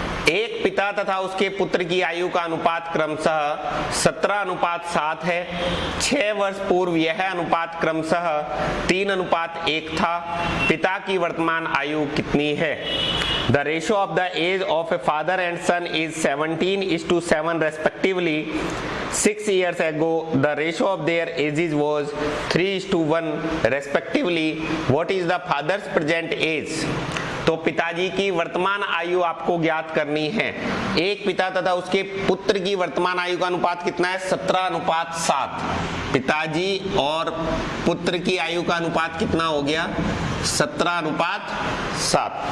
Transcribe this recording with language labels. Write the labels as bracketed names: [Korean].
[Hindi] एक पिता तथा उसके पुत्र की आयु का अनुपात क्रमशः 17:7 है। 6 वर्ष पूर्व यह अनुपात क्रमशः 3:1 था। पिता की वर्तमान आयु कितनी है? [English] The ratio of the age of a father and son is 17:7 respectively. 6 years ago, the ratio of their ages was 3:1 respectively. What is the father's present age? [Hindi] तो पिताजी की वर्तमान आयु आपको ज्ञात करनी है। एक पिता तथा उसके पुत्र की वर्तमान आयु का अनुपात कितना है? 17:7। पिताजी और पुत्र की आयु का अनुपात कितना हो गया? 17:7।